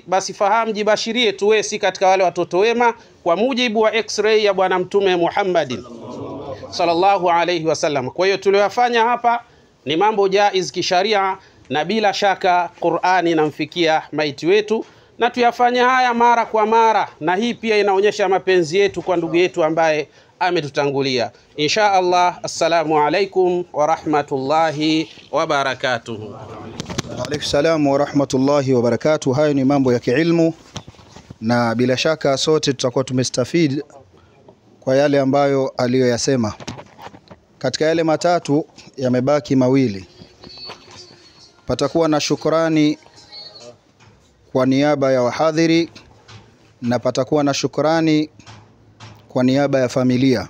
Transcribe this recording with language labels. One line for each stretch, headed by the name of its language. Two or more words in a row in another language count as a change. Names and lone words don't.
Swahili: Basi fahamu, jibashirie tuwe si katika wale watoto wema kwa mujibu wa x-ray ya Bwana Mtume Muhammadin
Arabic: صلى الله عليه وسلم.
Swahili: Kwa hiyo tuliyofanya hapa ni mambo jaiz kisharia, na bila shaka Qur'ani inamfikia maiti wetu, na tuyafanya haya mara kwa mara, na hii pia inaonyesha mapenzi yetu kwa ndugu yetu ambaye ametutangulia.
Arabic: إن شاء الله. السلام عليكم ورحمة الله وبركاته. عليكم السلام ورحمة الله وبركاته.
Swahili: Hayo ni mambo ya kiilmu, na bila shaka sote tutakuwa tumestafid kwa yale ambayo aliyoyasema. Katika yale matatu yamebaki mawili. Patakuwa na shukrani kwa niaba ya wahadhiri, na patakuwa na shukrani kwa niaba ya familia.